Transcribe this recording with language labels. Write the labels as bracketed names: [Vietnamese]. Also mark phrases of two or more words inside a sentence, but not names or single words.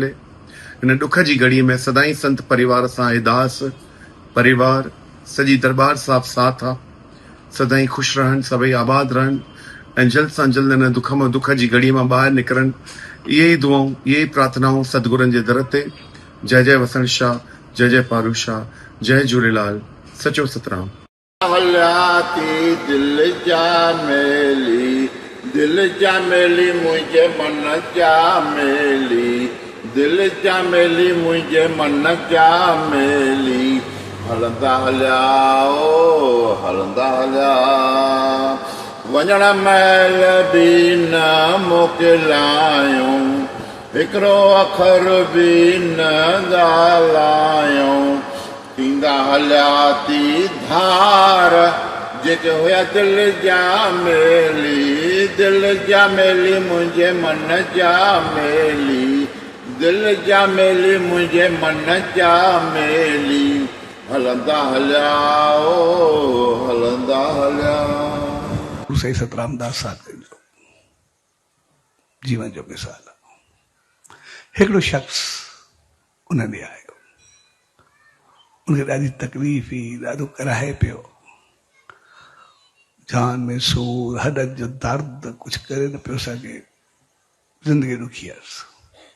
[Sindhi] हिन दुख जी घड़ी में सदाई संत परिवार सां हे दास परिवार सॼी दरबार साहब साथ आहे। सदाई ख़ुशि रहनि, सभई आबाद रहनि ऐं जल्द सां जल्द हिन दुख जी घड़ी मां ॿाहिरि निकिरनि। इहे ई दुआऊं, इहे ई प्रार्थनाऊं सतगुरनि जे दर ते। जय जय वसण शाह, जय जय पारू शाह, जय झूलेलाल, सचो सतराम। हलियाती दिल जा मेली, दिल जा मेली मुंहिंजे मन जा मेली, दिल जा मेली मुंहिंजे मन जा मेली। हलंदा हलिया ओ हलंदा हलिया, वञण महिल बि न मोकिलायूं, हिकिड़ो अखर बि न ॻाल्हायूं। थींदा हलिया थी धार जेके हुया दिल जा मेली, दिल जा मेली मुंहिंजे मन जा मेली, दिल जा मेली मुंहिंजे मन जा मेली। हलंदा हलिया ओ हलंदा हलिया। साईं सतराम दास साहिब जो जीवन जो मिसाल आहे। हिकिड़ो शख़्स उन ॾे आयो, उनखे ॾाढी तकलीफ़ हुई, ॾाढो कराए पियो, जान में सूर, हॾनि जो दर्द, कुझु करे न पियो सघे, ज़िंदगी ॾुखी हुअसि।